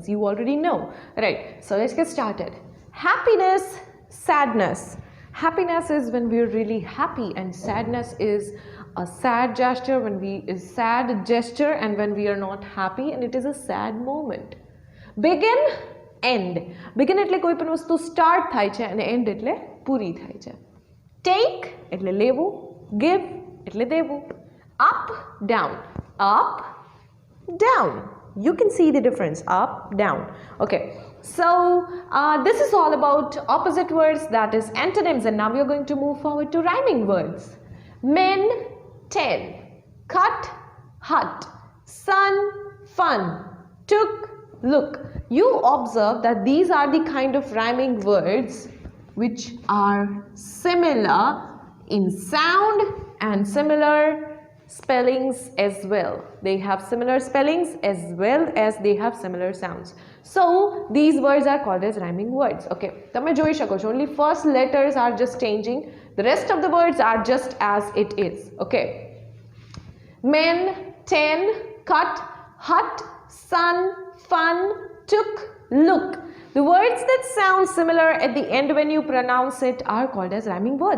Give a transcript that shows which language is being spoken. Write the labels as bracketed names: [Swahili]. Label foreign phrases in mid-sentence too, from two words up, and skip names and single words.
[English] You already know, right? So let's get started. Happiness, sadness. Happiness is when we're really happy and sadness is a sad gesture when and when we are not happy and it is a sad moment. Begin, end. Begin [Gujarati] એટલે કોઈ પણ વસ્તુ start થાય છે અને end એટલે પૂરી થાય છે. Take એટલે લેવું, give એટલે દેવું. [English] Up, down. Up, down. You can see the difference, up, down. Okay, so this is all about opposite words, that is antonyms, and now we are going to move forward to rhyming words. Men, 10. Cut, hut. Sun, fun. Took, look. You observe that these are the kind of rhyming words which are similar in sound and similar spellings as well. They have similar spellings as well as they have similar sounds. So these words are called as rhyming words. [Gujarati] Okay, તમે જોઈ શકો છો, [English] only first letters are just changing. The rest of the words are just as it is. Okay. Men, 10, cut, hut, sun, fun, took, look. The words that sound similar at the end when you pronounce it are called as rhyming words.